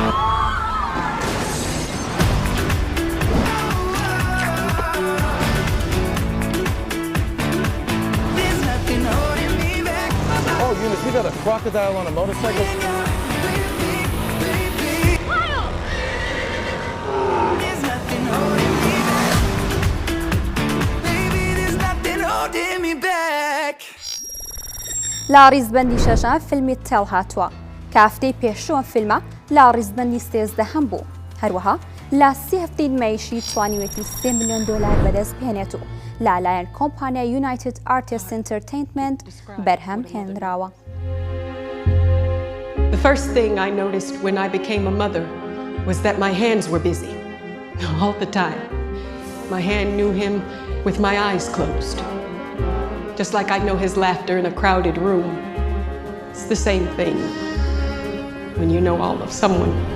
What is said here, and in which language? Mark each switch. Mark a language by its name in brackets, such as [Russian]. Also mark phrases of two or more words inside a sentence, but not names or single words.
[English] There's nothing holding me back. Oh, Eunice, we got a crocodile on a motorcycle. There's nothing holding me back. Baby, there's nothing holding me back. [Central Kurdish] لا ڕیزبەندی شەشان فیلمی تێڵ هاتووە کە هەفتەی پێشووە فیلمە لا ڕیزبەندی 13 بوو. هەروەها لا 3 هەفتەی نمایشی توانیوێتی 3 ملیۆن دۆلار بەدەست بهێنێت و لالایەن کۆمپانیای یونایتد ئارتیست ئینتەرتەینمنت بەرهەم هێنراوە. [English] The first thing I noticed when I became a mother was that my hands were busy all the time. My hand knew him with my eyes closed. Just like I know his laughter in a crowded room. It's the same thing when you know all of someone.